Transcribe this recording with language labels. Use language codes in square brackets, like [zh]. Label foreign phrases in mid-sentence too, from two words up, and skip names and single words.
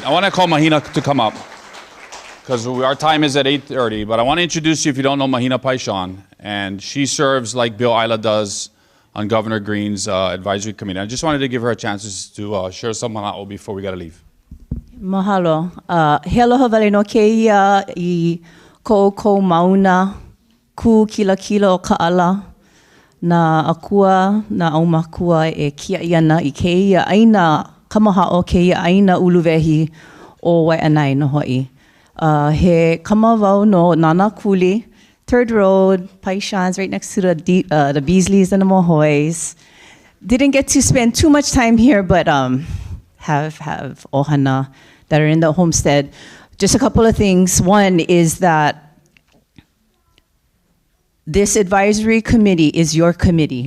[en] I want to call Mahina to come up because our time is at 8:30, but I want to introduce you if you don't know Mahina Paishan, and she serves like Bill Isla does on Governor Green's advisory committee. I just wanted to give her a chance to share some mana'o before we got to leave. Mahalo. [haw] He aloha wale no keia I ko mauna ku kila o ka'ala na akua na aumakua e kia iana I keia aina kamaha'o keia aina uluwehi o Waianae no hoi. He kamawau no [en] Nana Kuli, 3rd Road, Paishans, right next to the Beasleys and the Mohoys. Didn't get to spend too much time here, but have ohana that are in the homestead. Just a couple of things. One is that this advisory committee is your committee.